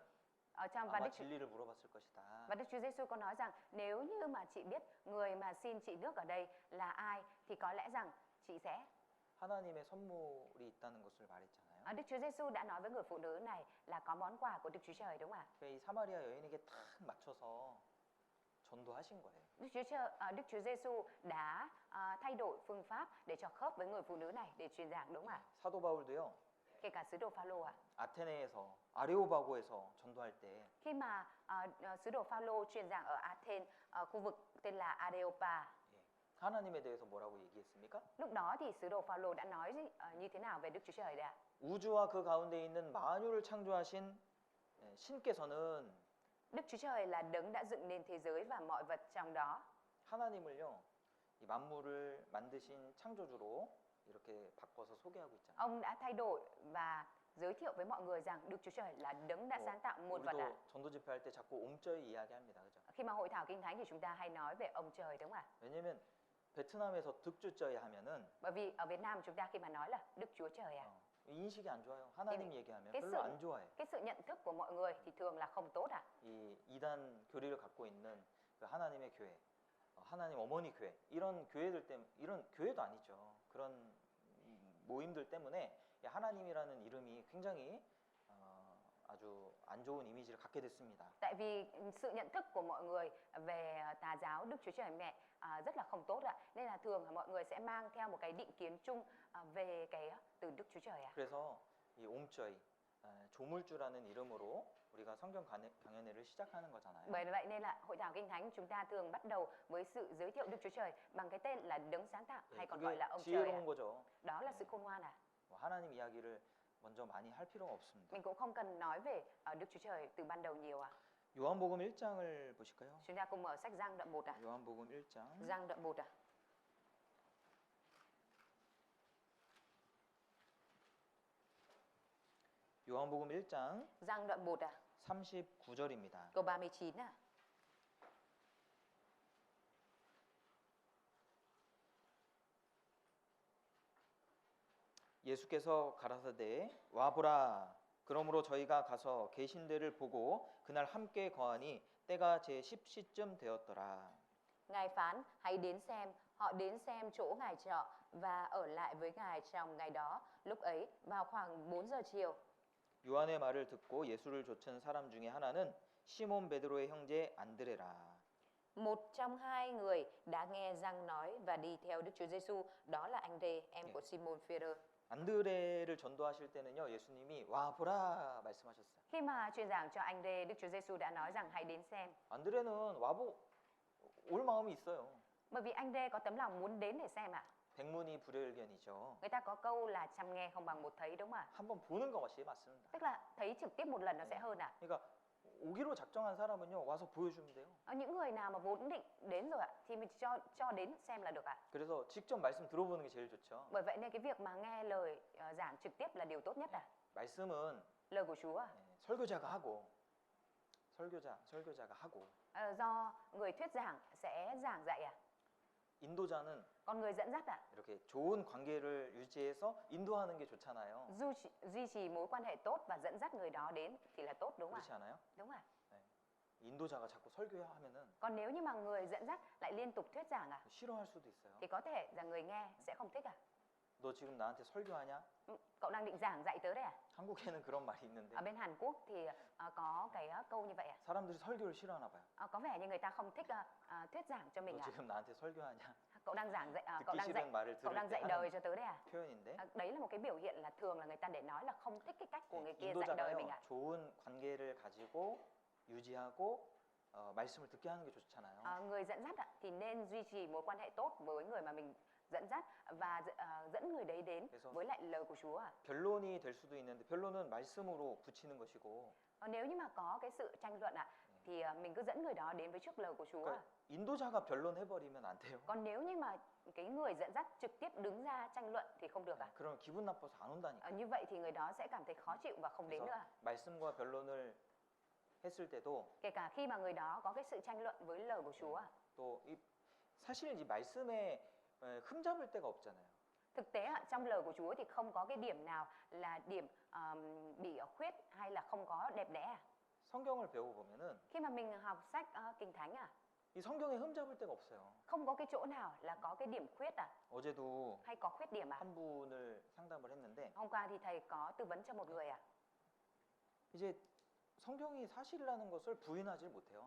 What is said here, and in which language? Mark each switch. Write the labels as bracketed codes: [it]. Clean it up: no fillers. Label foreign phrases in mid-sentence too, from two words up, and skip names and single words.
[vi] Ở trong [ko] 아마 진리를 물어봤을 것이다. [vi] Và Đức Chúa Giêsu có nói rằng nếu như mà chị biết người mà xin chị nước ở đây là ai thì có lẽ rằng chị sẽ. [ko] 하나님의 선물이 있다는 것을 말했잖아요. [vi] Đức Chúa Giêsu đã nói với người phụ nữ này là có món quà của Đức Chúa Trời đúng không ạ? [ko] 이 사마리아 여인에게 딱 맞춰서 전도하신 거예요. [vi] Đức Chúa Giêsu đã thay đổi phương pháp để cho khớp với người phụ nữ này để truyền giảng đúng không ạ? [ko] 사도 바울도요. [vi] Kể cả sứ đồ Phaolô ạ. [ko] 아테네에서 아레오바고에서 전도할 때 [vi] Khi mà sứ đồ Phaolô truyền giảng ở Athens, khu vực tên là Areopa, [ko] 하나님에 대해서 뭐라고 얘기했습니까? [vi] lúc đó thì sứ đồ Phaolô đã nói như thế nào về Đức Chúa Trời đấy ạ? [ko] 우주와 그 가운데 있는 만유를 창조하신 신께서는 [vi] Đức Chúa Trời là đấng đã dựng nên thế giới và mọi vật trong đó. [ko] 하나님을요, 이 만물을 만드신 창조주로 이렇게 바꿔서 소개하고 있잖아요. [vi] Ông đã thay đổi và giới thiệu với mọi người rằng Đức Chúa Trời là đấng đã sáng tạo muôn vật ạ. [ko] 우리도 전도 집회할 때 자꾸 옴저이 이야기합니다, 그죠? [vi] Khi mà hội thảo kinh thánh thì chúng ta hay nói về ông trời đúng không ạ? [ko] 왜냐면 베트남에서 득주저이 하면은 [vi] Bởi vì ở Việt Nam chúng ta khi mà nói là Đức Chúa Trời ạ, [ko] 인식이 안 좋아요. 하나님 얘기하면 [vi] cái [ko] 별로 [vi] sự [ko] 안 좋아해. [vi] cái sự nhận thức của mọi người thì thường là không tốt ạ. [ko] 이 이단 교리를 갖고 있는 그 하나님의 교회, 하나님 어머니 교회 이런 교회들 때문에 이런 교회도 아니죠. 그런 모임들 때문에 이 하나님이라는 이름이 굉장히 아주 안 좋은 이미지를 갖게 됐습니다. [vi] Tại vì sự nhận thức của mọi người về tà giáo Đức Chúa Trời Mẹ rất là không tốt ạ. Nên là thường là mọi người sẽ mang theo một cái định kiến chung về cái từ Đức Chúa Trời ạ. [ko] 그래서 이 옴저이 조물주라는 이름으로 우리가 성경 강연회를 시작하는 거잖아요. [vi] Bởi vậy nên là hội thảo kinh thánh chúng ta thường bắt đầu với sự giới thiệu Đức Chúa Trời bằng cái tên là đấng sáng tạo hay còn gọi [ko] 그게 [vi] là ông trời ạ. [ko] 지혜로운 거죠. [vi] Đó là sự khôn ngoan ạ. [ko] 하나님 이야기를 먼저 많이 할 필요가 없습니다. [vi] Mình cũng không cần nói về Đức Chúa Trời từ ban đầu nhiều ạ. [ko] 요한복음 1장을 보실까요? [vi] Chúng ta cùng mở sách Giăng đoạn 1 ạ. [ko] 요한복음 1장. [vi] Giăng đoạn 1 ạ. [ko] 요한복음 1장 [vi] Giăng đoạn 1 ạ. [ko] 39절입니다. [vi] Câu 39 ạ. [ko] 예수께서 가라사대 와 보라. 그러므로 저희가 가서 계신 데를 보고 그날 함께 거하니 때가 제 10시쯤 되었더라. [vi] Ngài phán, hãy đến xem. Họ đến xem chỗ Ngài trọ và ở lại với Ngài trong ngày đó. Lúc ấy, vào khoảng 4 giờ chiều. [ko] 요한의 말을 듣고 예수를 좇은 사람 중에 하나는 시몬 베드로의 형제 안드레라. [vi] Một trong hai người đã nghe răng nói và đi theo Đức Chúa Giêsu, đó là anh Rê, em của Simon Phêrô. [ko] 안드레를 전도하실 때는요, 예수님이 와 보라 말씀하셨어요. [vi] Khi mà truyền giảng cho anh Rê, Đức Chúa Giêsu đã nói rằng hãy đến xem. [ko] 안드레는 올 마음이 있어요. [vi] Bởi vì anh Rê có tấm lòng muốn đến để xem ạ. [ko] 백문이 불여일견이죠. [vi] Người ta có câu là chăm nghe không bằng một thấy đúng không ạ? [ko] 한번 보는 것이 맞습니다. [vi] Tức là thấy trực tiếp một lần nó sẽ hơn ạ. [ko] 그러니까 오기로 작정한 사람은요, 와서 보여주면 돼요. [vi] Những người nào mà vốn định đến rồi ạ thì mình cho đến xem là được ạ. [ko] 그래서 직접 말씀 들어보는 게 제일 좋죠. [vi] Bởi vậy nên cái việc mà nghe lời giảng trực tiếp là điều tốt nhất ạ. [ko] 말씀은 [vi] Lời của Chúa ạ. [ko] 설교자가 하고 설교자가 하고 [vi] Do người thuyết giảng sẽ giảng dạy ạ. [ko] 인도자는 [vi] Còn người dẫn dắt ạ. [ko] 이렇게 좋은 관계를 유지해서 인도하는 게 좋잖아요. [vi] Duy trì mối quan hệ tốt và dẫn dắt người đó đến thì là tốt đúng không [ko] 그렇지 [vi] ạ? [ko] 않아요? [vi] Đúng ạ. [ko] 인도자가 자꾸 설교하면은 [vi] Còn nếu như mà người dẫn dắt lại liên tục thuyết giảng ạ [ko] 싫어할 수도 있어요. [vi] thì có thể là người nghe sẽ không thích ạ. [ko] 너 지금 나한테 설교하냐? [vi] Cậu đang định giảng dạy tớ đấy à? [ko] 한국에는 그런 말이 있는데 [vi] Ở bên Hàn Quốc thì có cái câu như vậy ạ. [ko] 사람들이 설교를 싫어하나 봐요. [vi] Có vẻ như người ta không thích thuyết giảng cho mình [ko] 너 [vi] ạ. [ko] 지금 나한테 설교하냐? [vi] Cậu đang giảng dạy [ko] 듣기 싫은 말을 [vi] cậu [ko] 들을 [vi] đang [ko] 때 [vi] dạy [ko] 하는 [vi] đời cho tớ đấy à? [ko] 표현인데 [vi] Đấy là một cái biểu hiện là thường là người ta để nói là không thích cái cách của người kia dạy đời mình [ko] 인도자가요 [vi] ạ. [ko] 좋은 관계를 가지고 유지하고 말씀을 듣게 하는 게 좋잖아요. [vi] Người dẫn dắt ạ thì nên duy trì mối quan hệ tốt với người mà mình dẫn dắt và dẫn người đấy đến [ko] 그래서 [vi] với lại lời của Chúa ạ. [ko] 변론이 될 수도 있는데 변론은 말씀으로 붙이는 것이고 [vi] Nếu như mà có cái sự tranh luận ạ thì mình cứ dẫn người đó đến với trước lời của Chúa. [ko] 그러니까 인도자가 변론해버리면 안 돼요. [vi] Còn nếu như mà cái người dẫn dắt trực tiếp đứng ra tranh luận thì không được à? [ko] 그러면 기분 나빠서 안 온다니까. [vi] Như vậy thì người đó sẽ cảm thấy khó chịu và không đến [ko] 그래서 [vi] nữa. [ko] 말씀과 변론을 했을 때도 [vi] Kể cả khi mà người đó có cái sự tranh luận với lời của Chúa. [ko] 또 사실 이 말씀에 흠잡을 데가 없잖아요. [vi] Thực tế trong lời của Chúa thì không có cái điểm nào là điểm bị khuyết hay là không có đẹp đẽ. [ko] 성경을 배워보면은 [vi] Khi mà mình học sách Kinh Thánh [ko] 이 성경에 흠잡을 데가 없어요. [vi] không có cái chỗ nào là có cái điểm khuyết [ko] 어제도 [vi] hay có khuyết điểm [ko] 한 분을 상담을 했는데 [vi] Hôm qua thì thầy có tư vấn cho một người [ko] 이제 성경이 사실이라는 것을 부인하지 못해요.